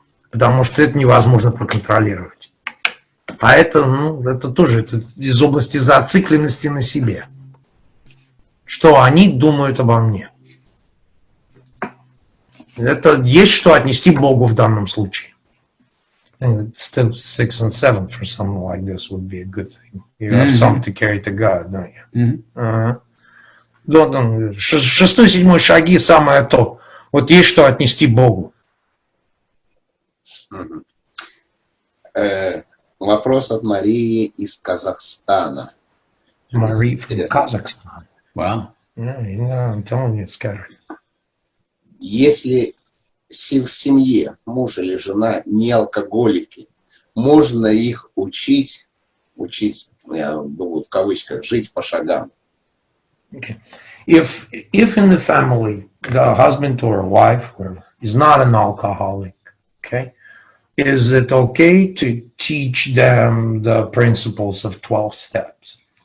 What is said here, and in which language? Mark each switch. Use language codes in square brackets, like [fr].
[ru] Потому что это невозможно проконтролировать. А это, это тоже из области зацикленности на себе. Что они думают обо мне. Это есть что отнести Богу в данном случае. [en] Step 6 and 7 for something like this would be a good thing. You have something to carry to God, don't you? [ru] Да, 6-7 шаги самое то. Вот есть что отнести Богу. Вопрос от Марии из Казахстана. [en] Мария from Kazakhstan. Wow. Yeah, I'm telling you, it's scary. [ru] Если в семье муж или жена не алкоголики, можно их учить, я думаю, в кавычках, жить по шагам. [en] Okay. If in the family, the husband or wife is not an alcoholic, okay, is it okay to teach them the principles of 12 steps?